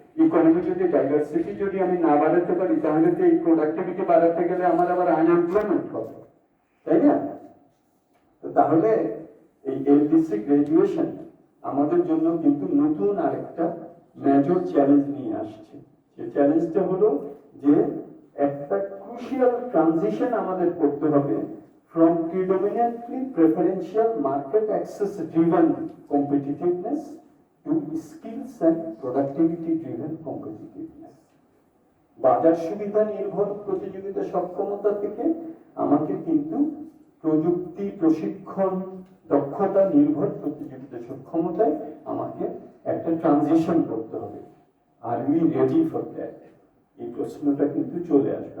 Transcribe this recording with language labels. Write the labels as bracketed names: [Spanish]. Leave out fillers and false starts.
[Bangla] Economy যদি diversity যদি আমি না বাড়াতে পারি, তাহলে তো এই প্রোডাক্টিভিটি বাড়াতে গেলে আমার আবার আনএমপ্লয়মেন্ট হবে, তাই না? তো তাহলে এই এলডিসি গ্রাজুয়েশন আমাদের জন্য কিন্তু নতুন আরেকটা মেজর চ্যালেঞ্জ নিয়ে আসছে। সেই চ্যালেঞ্জটা হলো যে একটা ক্রুশিয়াল ট্রানজিশন আমাদের করতে হবে [English] from predominantly preferential market access driven competitiveness to skills and productivity driven competitiveness. [Bangla] বাজার সুবিধা নির্ভর প্রতিযোগিতা সক্ষমতা থেকে আমাকে কিন্তু প্রযুক্তি, প্রশিক্ষণ, দক্ষতা নির্ভর প্রতিযোগিতা সক্ষমতায় আমাকে একটা ট্রানজিশন করতে হবে। [English] Are we ready for that? [Bangla] এই প্রশ্নটা কিন্তু চলে আসবে।